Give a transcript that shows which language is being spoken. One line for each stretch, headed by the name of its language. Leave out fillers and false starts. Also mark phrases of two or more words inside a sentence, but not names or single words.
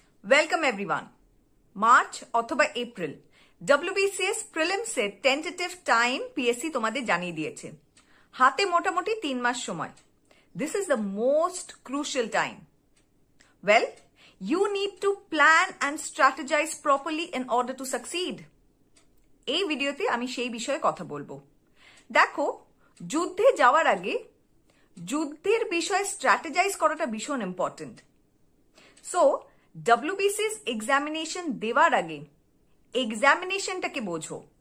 English: Welcome everyone.
Bangla: মার্চ অথবা এপ্রিল ডব্লিউবিসিএস প্রিলিমস এর
English: tentative time
Bangla: পিএসসি তোমাদের জানিয়ে দিয়েছে। হাতে মোটামুটি 3 মাস সময়।
English: This is the most crucial time. Well, you need to plan and strategize properly in order to succeed.
Bangla: এই ভিডিওতে আমি সেই বিষয়ে কথা বলবো। দেখো, যুদ্ধে যাওয়ার আগে যুদ্ধের বিষয়ে স্ট্র্যাটেজাইজ করাটা ভীষণ ইম্পর্টেন্ট। সো WBCS এক্সামিনেশন দেওয়ার আগে এক্সামিনেশনটাকে বোঝো।